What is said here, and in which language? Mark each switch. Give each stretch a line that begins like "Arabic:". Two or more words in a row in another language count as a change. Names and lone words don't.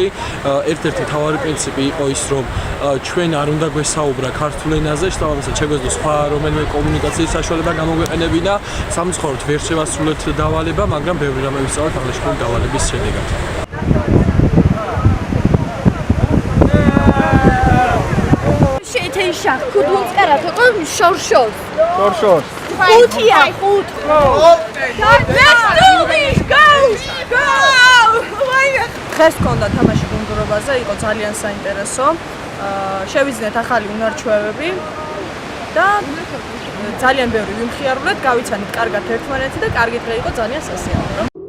Georgian: ერთ-ერთი მთავარი პრინციპი იყო ის, რომ ჩვენ არ უნდა გვესაუბრა ქართულ ენაზე, შესაბამისად შეგვეძლო სხვა რომელიმე კომუნიკაციის საშუალება გამოგვეყენებინა, სამწუხაროდ ვერ შევასრულეთ დავალება, მაგრამ ბევრი რამე ვისწავლეთ აღნიშნული დავალების შედეგად. შეხ ქუდუნს კარათო შორშორს. ხუთია, ხუთ.
English: Let's do this! Go!
Georgian: დღეს გქონდა თამაში გუნდურობაზე, იყო ძალიან საინტერესო. შევიძინეთ ახალი უნარჩვევები და ძალიან ბევრი ვიმხიარულეთ, გავიცანით კარგად ერთმანეთი და კარგი დღე იყო ძალიან სასიამოვნო.